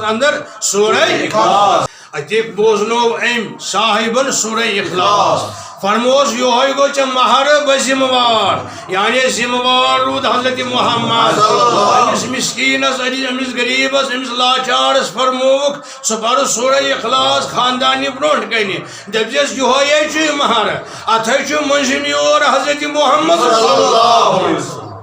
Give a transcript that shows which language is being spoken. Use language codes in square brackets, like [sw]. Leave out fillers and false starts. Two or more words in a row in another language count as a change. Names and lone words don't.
[ks] اندر سورہ اخلاص اتی بوزنوو أمۍ صاحبن سورہ اخلاص فرموس یِہوٚے گوٚو ژےٚ مہر بہٕ ذمہٕ وار یعنی ذمہٕ وار روٗد حضرت محمد أمِس مسکیٖنس أمِس غریٖبس أمِس لاچارس فرمووُکھ ژٕ پر سورہ اخلاص خاندانہِ برونٛٹھ کنہِ دٔپزٮ۪س یِہوٚے چھُ مہر اتھے چھُ مٔنٛزِم یور حضرت محمد [ar] صلی اللہ علیہ وسلم